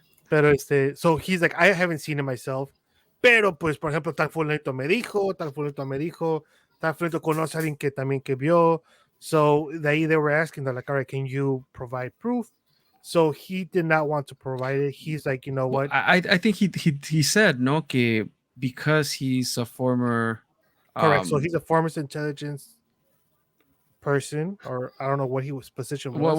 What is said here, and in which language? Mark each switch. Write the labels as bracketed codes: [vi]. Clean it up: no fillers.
[en] Pero so he's like, I haven't seen it myself. [es] Pero pues, por ejemplo, tal fulanito me dijo, tal fulanito conoce a alguien que también que vio. [en] So they were asking, they're like, all right, can you provide proof? So he did not want to provide it. He's like, you know what? I think he said no que because he's a former Correct. So he's a former intelligence person, or I don't know what he was position was.